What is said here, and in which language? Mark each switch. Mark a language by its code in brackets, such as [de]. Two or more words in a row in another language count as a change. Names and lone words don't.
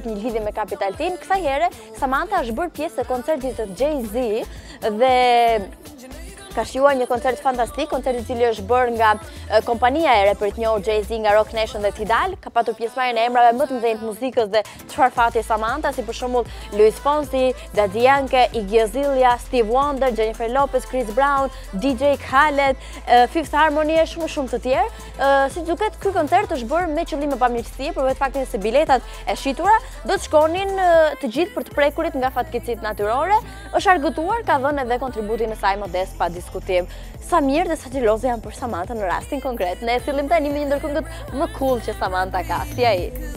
[sq] jetë një lidhje me Capital T, kësaj here Samanta është bërë pjesë e koncertit të Jay-Z dhe ka shijuar një koncert fantastik, koncert i cili është bërë nga kompania e reperit njohur Jay-Z nga Rock Nation dhe Tidal, ka patur pjesëmarrjen e emrave më të mëdhenj të muzikës dhe çfarë fati Samanta, si për shembull Luis Fonsi, Daddy Yankee, Iggy Azalea, Steve Wonder, Jennifer Lopez, Chris Brown, DJ Khaled, Fifth Harmony e shumë të tjerë. Si duket, ky koncert është bërë me qëllim pamirësie, për vetë faktin se biletat e shitura do të shkonin të gjithë për të prekurit nga fatkeqësitë natyrore. Është argëtuar, ka dhënë edhe kontributin e saj modest pa diskutim. Sa mirë dhe sa xheloze janë për Samanta në rastin konkret. Ne e sillim tani me një ndër këngët më cool që Samanta ka, si ai.